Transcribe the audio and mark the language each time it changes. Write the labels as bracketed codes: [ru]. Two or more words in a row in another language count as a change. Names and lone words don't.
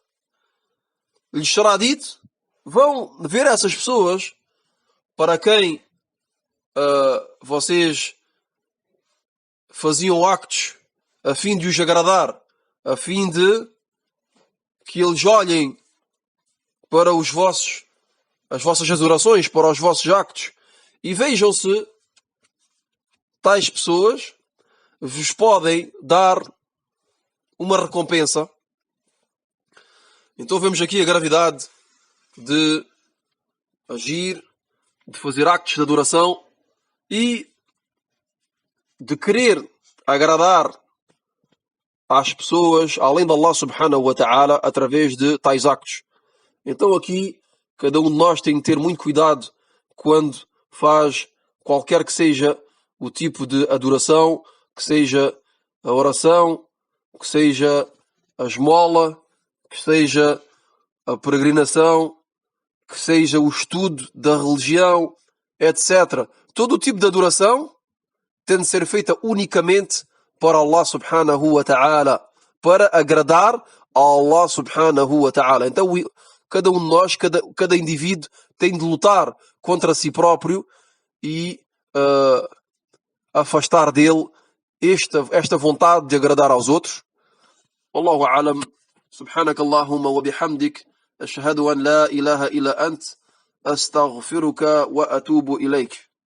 [pt] Lhes será dito: vão ver essas pessoas para quem vocês faziam actos a fim de os agradar, a fim de que eles olhem para as vossas adorações, para os vossos actos, e vejam se tais pessoas vos podem dar uma recompensa. Então vemos aqui a gravidade de agir, de fazer actos de adoração e de querer agradar às pessoas, além de Allah [ar] سبحانه وتعالى, [pt] através de tais actos. Então aqui, cada um de nós tem que ter muito cuidado quando faz qualquer que seja o tipo de adoração, que seja a oração, que seja a esmola, que seja a peregrinação, que seja o estudo da religião, etc. Todo o tipo de adoração tem de ser feita unicamente para Allah [ar] سبحانه وتعالى, [pt] para agradar a Allah [ar] سبحانه وتعالى. [pt] Então cada um de nós, cada indivíduo tem de lutar contra si próprio e afastar dele esta vontade de agradar aos outros. [ar] والله أعلم. سبحانك اللهم وبحمدك، أشهد أن لا إله إلا أنت، أستغفرك وأتوب إليك.